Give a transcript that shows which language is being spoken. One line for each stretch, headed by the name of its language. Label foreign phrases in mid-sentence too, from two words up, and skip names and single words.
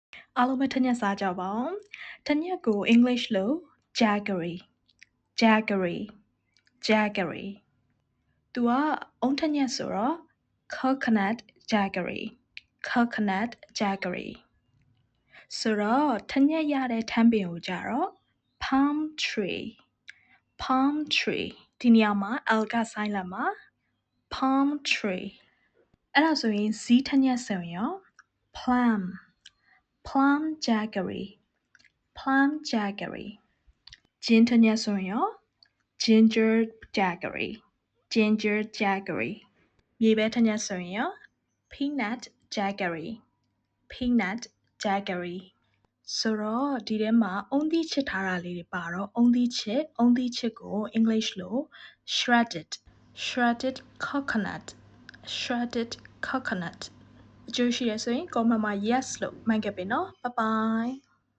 Burmese: အားလုံးပဲထက်ညက်စားကြပါအောင်ထက်ညက်ကို English လို့
English: jaggery jaggery jaggery
Burmese: သူကအုံးထက်ညက်ဆိုတော့
English: coconut jaggery coconut jaggery
Burmese: ဆိုတော့ ထက်ညက်ရတဲ့ထန်းပင်ကိုကြတော့
English: palm tree palm tree
Burmese: ဒီနေရာမှာ L က silent မှာ
English: palm tree
Burmese: အဲ့ဒါဆိုရင်ဇီးထက်ညက်ဆိုရင်ရော
English: plum plum jaggery plum jaggery
Burmese: ဂျင်းထက်ညက်ဆိုရင်ရော
English: ginger jaggery ginger jaggery
Burmese: မြေပဲထက်ညက်ဆိုရင်ရော
English: peanut jaggery peanut jaggery
Burmese: ဆိုတော့ဒီထဲမှာအုံးသီးချစ်ထားတာလေးတွေပါတော့အုံးသီးချစ်ကို English လို့
English: shredded coconut shredded coconut
Burmese: အကျိုးရှိရဆိုရင် comment မှာ yes လို့မှတ်ခဲ့ပေးနော်
English: bye bye